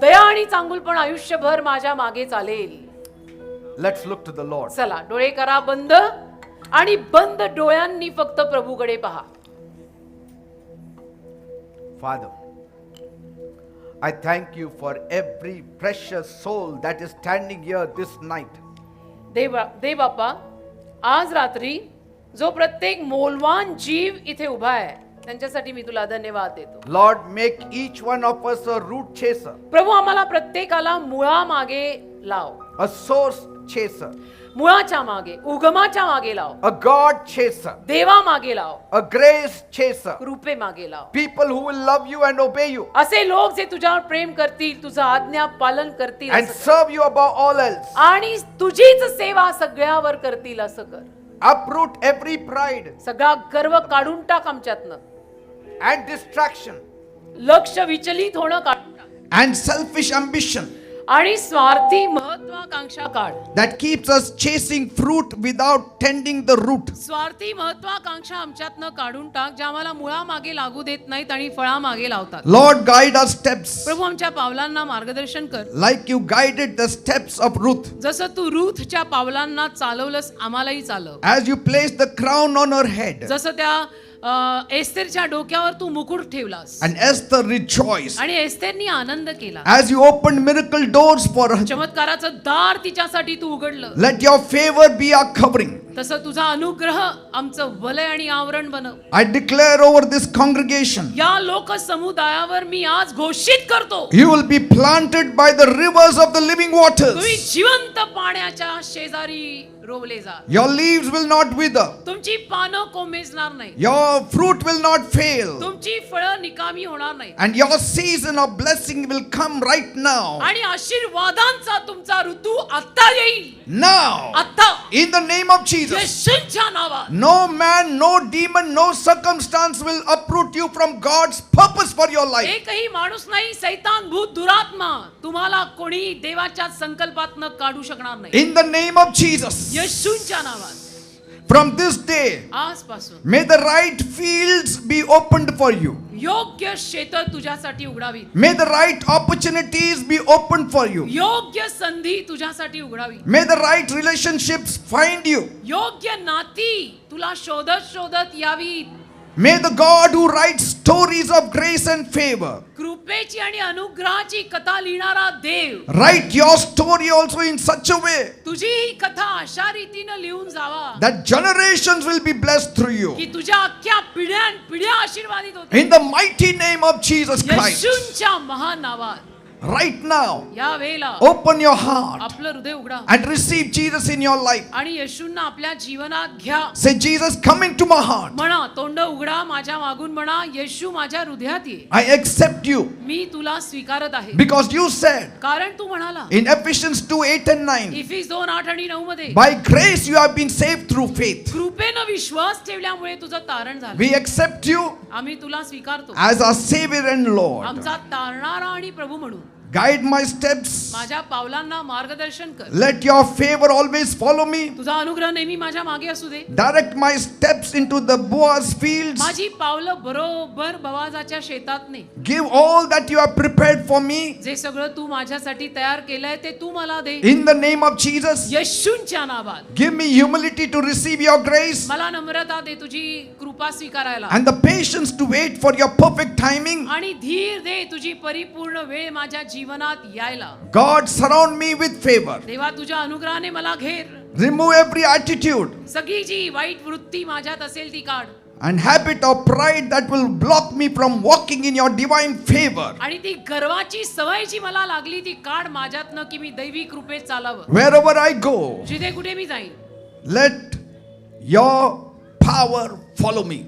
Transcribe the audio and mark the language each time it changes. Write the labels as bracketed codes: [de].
[mr] दया आणि चांगुलपण आयुष्यभर माझ्या मागे चालेल. [en] Let's look to the Lord. [mr] चला डोळे करा बंद आणि बंद डोळ्यांनी फक्त प्रभूकडे पहा. [en] Father, I thank you for every precious soul that is standing here this night. [mr] देव बाप्पा, आज रात्री जो प्रत्येक मौल्यवान जीव इथे उभा आहे त्यांच्यासाठी मी तुला धन्यवाद देतो. [en] Lord, make each one of us a root chaser, [mr] प्रभू, आम्हाला प्रत्येकाला मुळा मागे लाव, [en] a source chaser, [mr] मुळाच्या मागे, उगमाच्या मागे लाव, [en] a God chaser, [mr] देवा मागे लाव, [en] a grace chaser, [mr] कृपे मागे लाव. [en] people who will love you and obey you [mr] असे लोक जे तुझ्यावर प्रेम करतील, तुझं आज्ञा पालन करतील [en] and [mr] असं कर. [en] serve you above all else. [mr] आणि तुझीच सेवा सगळ्यावर करतील असं कर. [en] Uproot every pride [mr] सगळा गर्व काढून टाक आमच्यातनं. [en] and distraction [mr] लक्ष विचलित होणं काढून टाक. [en] and selfish ambition [mr] आणि स्वार्थी महत्वाकांक्षा काढ. [en] that keeps us chasing fruit without tending the root. [mr] स्वार्थी महत्वाकांक्षा आमच्यातनं काढून टाक, ज्या आम्हाला मुळामागे लागू देत नाहीत आणि फळामागे लावतात. [en] Lord, guide our steps [mr] प्रभू आमच्या पावलांना मार्गदर्शन कर, [en] like you guided the steps of Ruth. [mr] जसं तू रूथच्या पावलांना चालवलंस आम्हालाही चालव. [en] As you placed the crown on her head, [mr] जसं त्या एस्थेरच्या डोक्यावर तू मुकुट ठेवलास [en] and Esther rejoiced. [mr] आणि एस्थेरनी आनंद केला. [en] As you opened miracle doors for her, [mr] चमत्काराचं दार तिच्यासाठी तू उघडलं. [en] let your favor be our covering. [mr] तसं तुझा अनुग्रह आमचं वलय आणि आवरण बनव. [en] I declare over this congregation, [mr] या लोकसमुदायावर मी आज घोषित करतो, [en] you will be planted by the rivers of the living [mr] तुम्ही [en] waters. [mr] जिवंत पाण्याच्या शेजारी रोवले जा. [en] Your leaves will not wither. [mr] तुमची पानं कोमेजणार नाही, [en] Your fruit will not fail. [mr] तुमची फळं निकामी होणार नाही, [en] And your season of blessing will come right now. [mr] आणि आशीर्वादांचा तुमचा ऋतू आता येईल. [en] Now, [mr] आता [en] in the name of Jesus, [mr] येशूच्या नावात [en] no man, no demon, no circumstance will uproot you from God's purpose for your life. [mr] एकही माणूस नाही, सैतान, भूत, दुरात्मा तुम्हाला कोणी देवाच्या संकल्पातनं काढू शकणार नाही. [en] In the name of Jesus, [mr] येशूच्या नावात [en] from this day, [mr] आजपासून [en] may the right fields be opened for you. [mr] योग्य क्षेत्र तुझ्यासाठी उघडावी, [en] May the right opportunities be opened for you. [mr] योग्य संधी तुझ्यासाठी उघडावी, [en] May the right relationships find you. [mr] योग्य नाती तुला शोधत शोधत यावी. [en] May the God who writes stories of grace and favor [mr] कृपेची आणि अनुग्रहाची कथा लिहिणारा देव [en] write your story also in such a way [mr] तुझी ही कथा अशा रीतीनं लिहून जावा [en] that generations will be blessed through you. [mr] की तुझ्या अख्ख्या पिढ्या आशीर्वादित होतील. [en] In the mighty name of Jesus Christ, [mr] येशूच्या महान नावात [en] right now, [mr] या वेळेला [en] open your heart [mr] आपलं हृदय उघडा [en] and receive Jesus in your life. [mr] आणि येशूंना आपल्या जीवनात घ्या. [en] Say, Jesus, come into my heart. [mr] म्हणा, तोंड उघडा, माझ्या मागून म्हणा, येशू माझ्या हृदयात ये, [en] I accept you [mr] मी तुला स्वीकारत आहे. [en] because you said [mr] कारण तू म्हणाला [en] in Ephesians 2:8-9, [mr] इफिस 2:8 आणि 9 मध्ये [en] by grace you have been saved through faith. [mr] कृपेनं विश्वास ठेवल्यामुळे तुझं तारण झालं. [en] We accept you [mr] आम्ही तुला स्वीकारतो [en] as our Savior and Lord. [mr] आमचा तारणारा आणि प्रभू म्हणून. [en] Guide my steps. [mr] माझ्या पावलांना मार्गदर्शन कर. [en] Let your favor always follow me. [mr] तुझा अनुग्रह नेहमी माझ्या मागे असू दे. [en] Direct my steps into the Boaz fields. [mr] माझी पावलं बरोबर बवाजाच्या शेतात ने. [en] Give all that you have prepared for me. [mr] जे सगळं तू माझ्यासाठी तयार केलंय ते तू मला दे. [en] In the name of Jesus, [mr] येशूच्या नावात [en] give me humility to receive your grace [mr] मला नम्रता दे तुझी कृपा स्वीकारायला, [en] and the patience to wait for your perfect timing. [mr] आणि धीर दे तुझी परिपूर्ण वेळ माझ्या जीवनात यायला. [en] God, surround me with favor. [mr] देवा तुझ्या अनुग्रहाने मला घेर. [en] Remove every attitude [mr] सगळी जी वाईट वृत्ती माझ्यात असेल ती काढ, [en] and habit of pride that will block me from walking in your divine favor. [mr] आणि ती गर्वाची सवय जी मला लागली ती काढ माझ्यातनं, की मी दैवी कृपेत चालावं. [en] Wherever I go, [mr] जिथे कुठे मी जाईन [en] let your power follow me.